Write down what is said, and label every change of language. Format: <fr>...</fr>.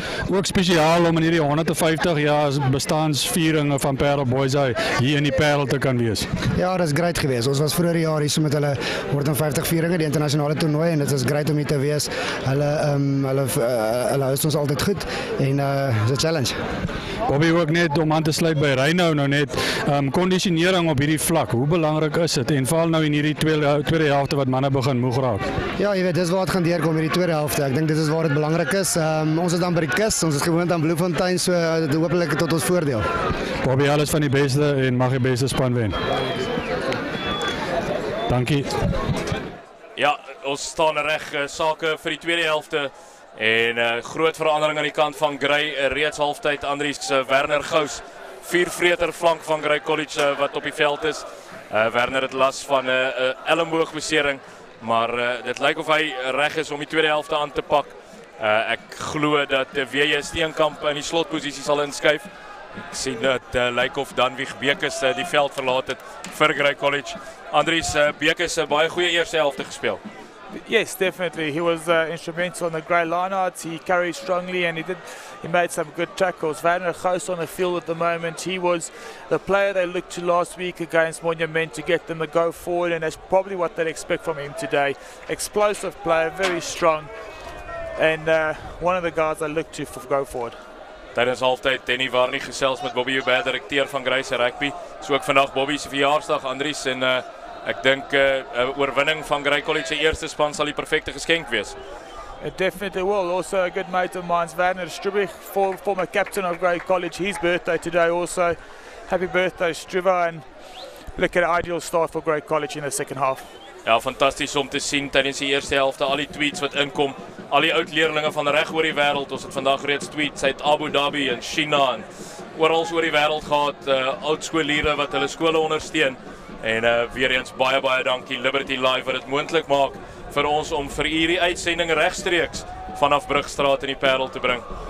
<af>Ook spesiaal om in hierdie 150 jaar bestaansviering van Paarl Boys hier in die Paarl te kan wees. Ja, dit is great geweest. Ons was vroeër jaar hier so met hulle 150 vieringe, die internasionale toernooi, en dit is great om hier te wees. Hulle host ons altyd goed en is 'n challenge. Bobby, ook net om aan te sluit by Reino nou net, kondisionering op hierdie vlak, hoe belangrik is dit? En veral nou in hierdie tweede helfte wat manne begin moeg raak. Ja, jy weet, dis waar het gaan deurkom hierdie tweede helfte. Ek dink dit is waar dit belangrik is. Ons is dan by die kus, ons is gewoond aan Bloemfontein, so dit hopelik tot ons voordeel. Bobby, alles van die beste en mag die beste span wen. Dankie. Ja, ons staan reg sake vir die tweede helfte. En groot verandering aan die kant van Grey, reeds halftyd. Andries Werner Gous, viervreter flank van Grey College wat op die veld is. Werner het las van 'n ellemboogbesering, maar dit lyk of hy reg is om die tweede helfte aan te pak. Ek glo dat W.J. Steenkamp in die slotposisie sal inskuif. Ek sien dat lyk of Danwig Bekes die veld verlaat het vir Grey College. Andries, Bekes 'n baie goeie eerste helfte gespeel.</af> <en>Yes, definitely. He was instrumental on the Grey lineouts. He carried strongly and he made some good tackles. Werner Gous on the field at the moment. He was the player they looked to last week against Monument to get them to go forward, and that's probably what they'd expect from him today. Explosive player, very strong, and one of the guys I look to go forward.</en> <af>Tijdens halftyd Henny Warnig gesels met Bobby Hubert, direkteur van Grey se rugby. So ook vandag Bobby se verjaarsdag, Andries, en ek dink 'n oorwinning van Grey College se eerste span sal die perfekte geskenk wees.</af> <en>It definitely will. Also a good mate of mine, Werner Strubich, former captain of Grey College. His birthday today also. Happy birthday, Struva, and look at an ideal start for Grey College in the second half.</en> <af>Ja, fantasties om te sien tydens die eerste helfte, al die tweets wat inkom, al die oud leerlinge van reg oor die wêreld. Ons het vandag reeds tweets uit Abu Dhabi en China en oral oor die wêreld gehad, oudskoolliere wat hulle skole ondersteun. En weer eens baie dankie Liberty Live wat dit moontlik maak vir ons om vir hierdie uitsending regstreeks vanaf Brugstraat in die Paarl te bring.</af>